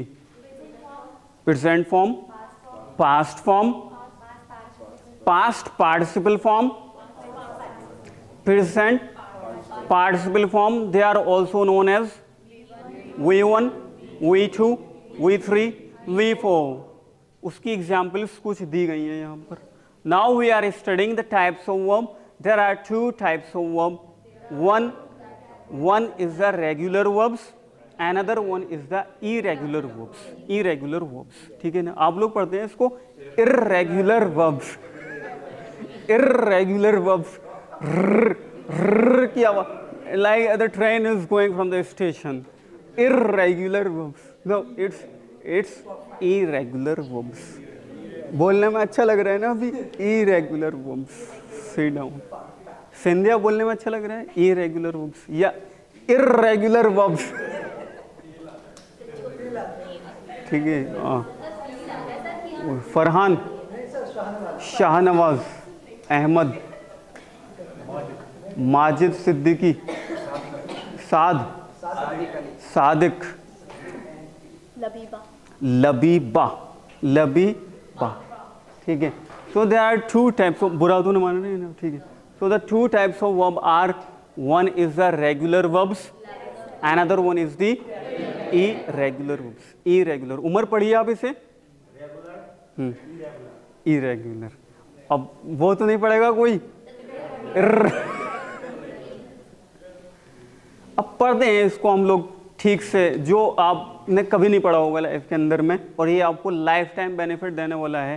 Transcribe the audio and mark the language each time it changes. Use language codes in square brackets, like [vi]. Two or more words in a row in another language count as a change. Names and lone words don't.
[en] present form, past form, past participle form, present participle form, they are also known as V1, V2, V3, V4. [hi] उसकी एग्जाम्पल्स कुछ दी गई हैं यहाँ पर। [en] Now we are studying the types of verb. There are 2 types of verb. one is the regular verbs, another one is the irregular verbs, irregular verbs, [hi] ठीक है ना। आप लोग पढ़ते हैं इसको [en] irregular verbs, irregular verbs, [hi] की आवाज, [en] like the train is going from the station, irregular verbs, no, it's irregular verbs। [hi] बोलने में अच्छा लग रहा है ना अभी, [en] irregular verbs। sit down। [hi] संध्या बोलने में अच्छा लग रहा है, [en] irregular verbs या irregular verbs, [hi] ठीक है। फरहान, शाहनवाज, अहमद, माजिद, सिद्दीकी, साद, सादिक, लबीबा, लबीबा, लबीबा, ठीक है। [en] So there are 2 types of, [hi] बुरा तो नहीं माना नहीं ना, ठीक है। [en] So the 2 types of verb are, one is the regular verbs, another one is the irregular verbs, irregular। [hi] उमर पढ़िए आप इसे, irregular। अब वो तो नहीं पढ़ेगा कोई, अब पढ़ते हैं इसको हम लोग ठीक से, जो आपने कभी नहीं पढ़ा होगा लाइफ के अंदर में, और ये आपको [en] life time benefit [hi] देने वाला है।